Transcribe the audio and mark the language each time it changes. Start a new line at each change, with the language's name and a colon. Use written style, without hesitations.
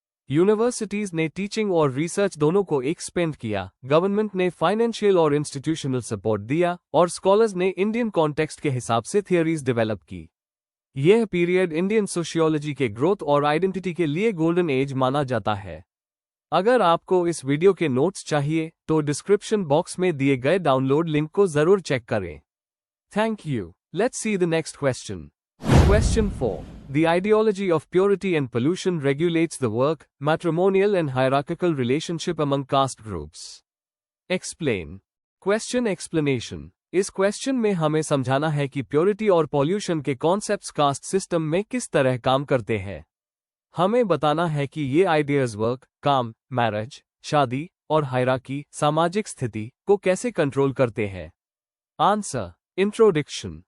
Hindi: Universities ने teaching और research दोनों को एक्सपेंड किया, गवर्नमेंट ने फाइनेंशियल और इंस्टीट्यूशनल सपोर्ट दिया, और स्कॉलर्स ने इंडियन कॉन्टेक्स्ट के हिसाब से थियरीज डेवलप की। यह पीरियड इंडियन सोशियोलॉजी के ग्रोथ और आइडेंटिटी के लिए गोल्डन एज माना जाता है। अगर आपको इस वीडियो के नोट्स चाहिए तो डिस्क्रिप्शन बॉक्स में दिए गए डाउनलोड लिंक को जरूर चेक करें।
English: Thank you. Let's see the next question. Question 4. The ideology of purity and pollution regulates the work, matrimonial and hierarchical relationship among caste groups. Explain. Question explanation.
Hindi: इस question में हमें समझाना है कि purity और पॉल्यूशन के concepts caste system में किस तरह काम करते हैं। हमें बताना है कि ये आइडियाज वर्क, काम, मैरिज, शादी और हायरार्की, सामाजिक स्थिति को कैसे कंट्रोल करते हैं। आंसर। इंट्रोडक्शन।